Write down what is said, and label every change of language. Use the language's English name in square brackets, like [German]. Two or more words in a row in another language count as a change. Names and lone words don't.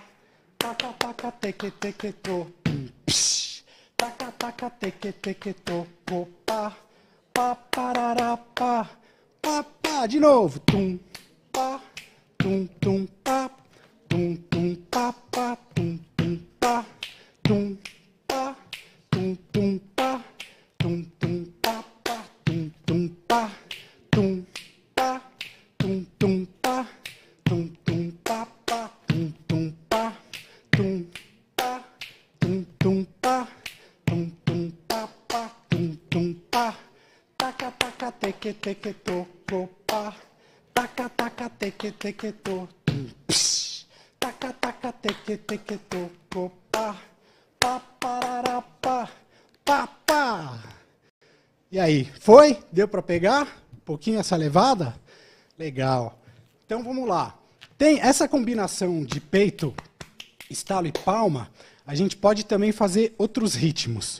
[Portuguese] Taca, taca, teque, teque, toco, psh. Taca, taca, teque, teque, toco, pá. Pá, parará, pá. Pá, pá. De novo. Tum, pá. Tum, tum, pá. Tum, tum, pá, pá. Tum, tum, pá. Tum, pá. Tum, tum, pá. Tum, tum, pá, pá. Tum, tum, pá. Tum, pá. Tum, tum, pá. Tum, tum, pá, pá. Tum, tum, pá. Tum, pá. Tum, tum, pá. Tum, tum, pá, pá. Tum, tum, pá. Taca, taca, teque, teque, toco, pá. Taca, taca, teque, teque, toco, psh. Taca, taca, teque, teque, toco, pá. Pá, parará, pá. Pá, pá. E aí, foi? Deu para pegar um pouquinho essa levada? Legal. Então vamos lá. Tem essa combinação de peito, estalo e palma, a gente pode também fazer outros ritmos.